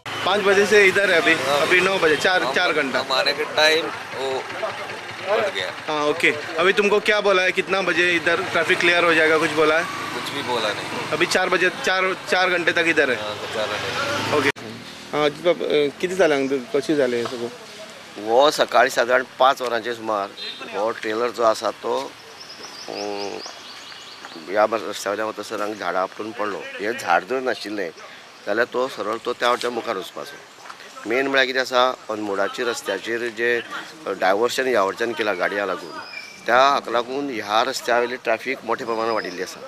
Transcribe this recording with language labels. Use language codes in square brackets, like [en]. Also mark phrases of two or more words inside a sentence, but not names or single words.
[hi] 5 बजे से इधर है अभी। अभी 9 बजे, 4 घंटा हमारे के टाइम वो बढ़ गया। हाँ ओके। अभी तुमको क्या बोला है, कितना बजे इधर ट्रैफिक क्लियर हो जाएगा, कुछ बोला है? कुछ भी बोला नहीं। अभी 4 बजे, 4 घंटे तक इधर है। ओके। [mr] हाँ किती झाले, कशी झाले हे सगळं? [kok] वो सकाळी साधारण 5 वरांचे सुमार हो ट्रेलर जो आसा तो ह्या रस्त्यावयल्यान वतसर हांगा झाडां आपटून पडलो। हे झाड जर नाशिल्लें जाल्यार तो सरळ तो त्या वटेच्यान मुखार वचपाचो। मेन म्हळ्यार कितें आसा, अनमोडाचेर रस्त्याचेर जे डायवर्शन ह्या वटेच्यान केला गाडयांक लागून, त्या हाका लागून ह्या रस्त्या वयली ट्रॅफिक मोठ्या प्रमाणात वाडिल्ली आसा।